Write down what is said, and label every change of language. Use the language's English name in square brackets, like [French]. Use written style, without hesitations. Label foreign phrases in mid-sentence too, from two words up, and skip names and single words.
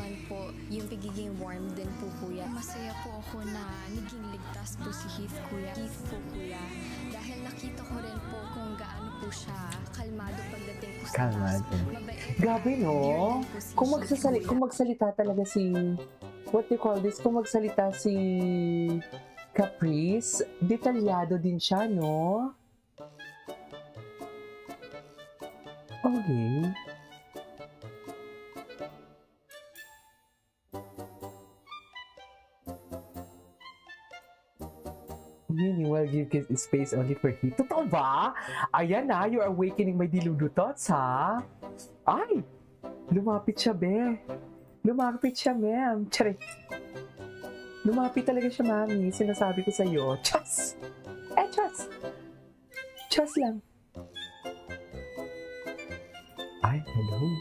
[Filipino] naman po yung pagiging warm din po, kuya. Masaya po ako na naging ligtas po si Heath, kuya. Heath po, kuya. Dahil nakita ko rin po kung gaano po siya kalmado pagdating po sa Kalmado. task. Mabait. Grabe no? Dear din po si Kung Heath, kung magsalita talaga si, [English] what do you call this? [Filipino] Kung magsalita si Caprice, detalyado din siya, no? Okay. [English] Meanwhile, you give space only for Heath. [Filipino] Totoo ba? Ayan na, [English] you're awakening my diludutots, ha? [Filipino] Ay! Lumapit siya, be. Lumapit siya, ma'am. Charit. Lumapit talaga siya, mami. Sinasabi ko sa'yo. Chas! Chas! Chas lang. Ay, hello.